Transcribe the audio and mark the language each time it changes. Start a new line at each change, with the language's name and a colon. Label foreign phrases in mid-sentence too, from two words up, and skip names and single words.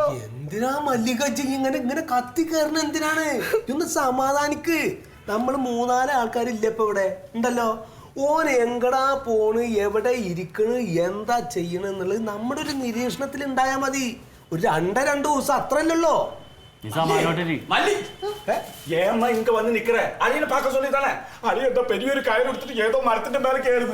Malayalam: എന്തിനാ മല്ലികജി ഇങ്ങനെ കത്തി കയറണ? എന്തിനാണ്? ഒന്ന് സമാധാനിക്ക്. നമ്മൾ മൂന്നാല് ആൾക്കാരില്ല ഇപ്പൊ ഇവിടെ ഉണ്ടല്ലോ. ഓൻ എങ്കടാ പോണ്, എവിടെ ഇരിക്കണ്, എന്താ ചെയ്യണെന്നുള്ളത് നമ്മുടെ ഒരു നിരീക്ഷണത്തിൽ ഉണ്ടായാ മതി. ഒരു രണ്ട് ദിവസം അത്രല്ലോ.
Tamil: ஏமா இங்க வந்து நிக்கிற? அழியனை பார்க்க சொல்லி தானே அழிய இந்த பெரிய ஒரு கயிறு எடுத்துட்டு ஏதோ மரத்தின் மேல கேறுது.